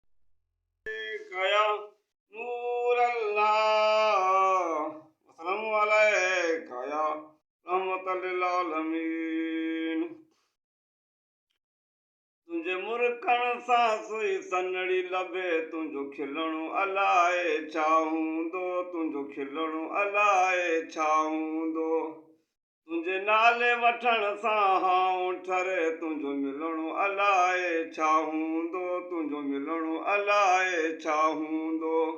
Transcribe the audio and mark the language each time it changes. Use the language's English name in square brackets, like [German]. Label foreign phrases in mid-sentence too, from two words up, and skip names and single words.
[Arabic] عليك يا نور الله، والسلام عليك يا رحمة للعالمين. [Sindhi] تنهنجي مرڪن سان سئي سنڙي لڀي، تنهنجو کلڻو الاهي ڇا هوندو، تنهنجو کلڻو الاهي ڇا هوندو. تنهنجي نالي وٺڻ سان هائون ٺري، تنهنجو ملڻو الاهي ڇا هوندو، تنهنجو ملڻو الاهي ڇا هوندو.